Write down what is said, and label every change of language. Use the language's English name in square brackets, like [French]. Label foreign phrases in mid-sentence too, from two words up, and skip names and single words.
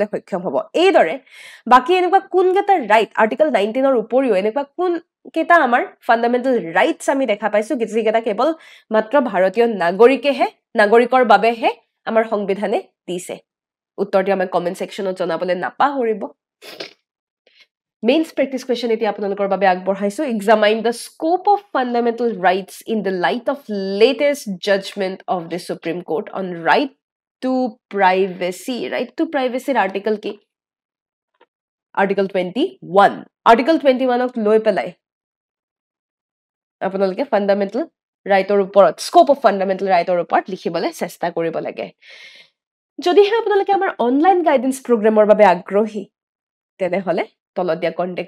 [Assamese] সক্ষম হ'ব এইদৰে বাকি এনেকুৱা কোনকেইটা ৰাইট আৰ্টিকল 19 ৰ উপৰিও এনেকুৱা কোন কেইটা আমাৰ ফান্ডামেন্টাল ৰাইটস আমি দেখা পাইছো যিকেইটা কেৱল মাত্ৰ ভাৰতীয় নাগৰিকৰ বাবেহে আমাৰ সংবিধানে দিছে উত্তৰটি আমি [English] comment sectionত [Assamese] জনাবলৈ নাপাহৰিব [English] Mains practice question [Assamese] এতিয়া আপোনালোকৰ বাবে আগবঢ়াইছো [English] examine the scope of fundamental rights in the light of latest judgment of the Supreme Court on right to privacy [Assamese] article কি আৰ্টিকল 21 আৰ্টিকল 21ক লৈ পেলাই আপোনালোকে [English] fundamental rightৰ [Assamese] ওপৰত [English] scope of fundamental rightৰ [Assamese] ওপৰত লিখিবলৈ চেষ্টা কৰিব লাগে যদিহে আপোনালোকে আমাৰ [English] online guidance programৰ [Assamese] বাবে আগ্ৰহী তেনেহলে তলত দিয়া কন্টেক্ট